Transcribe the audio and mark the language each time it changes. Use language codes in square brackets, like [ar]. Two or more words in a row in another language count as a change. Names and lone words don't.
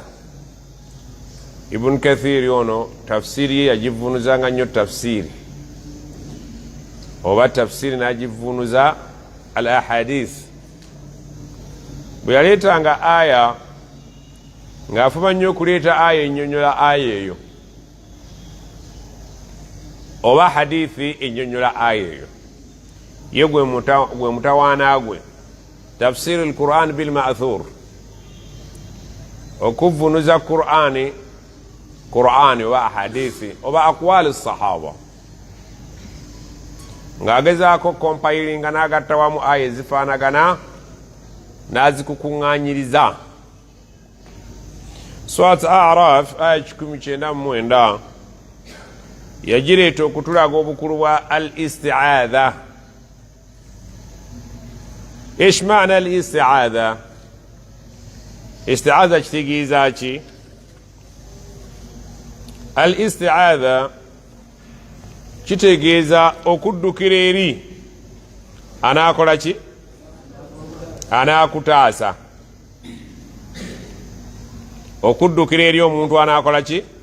[lg] Ibn Kathir yono tafsiri yagivunuzanga nnyo tafsiri oba tafsiri nagivunuza [ar] الأحاديث. [lg] Bwe yaleetanga aya ng'afuba nnyo okuleeta aya ennyonnyola aya eyo oba hadithi ennyonnyola aya eyo, ye gwe mutawaana gwe tafsiri [ar] القرآن بالمأثور, [lg] okuvunuza Qur'ani oba ahadithi oba [ar] أقوال صحابة [lg] ng'agezaako compilinga n'agatta wamu aya ezifaanagana n'azikukuŋŋaanyiriza. Surat A'raf aya 19 yagireeta okutulaga obukulu bwa al-isti'adha. [ar] إيش معنى الاستعاذة? [lg] Isti'adha kitegeeza ki? Al-isti'adha kitegeeza okuddukira eri anaakola ki? Anaakutaasa. Okuddukira eri omuntu anaakola ki?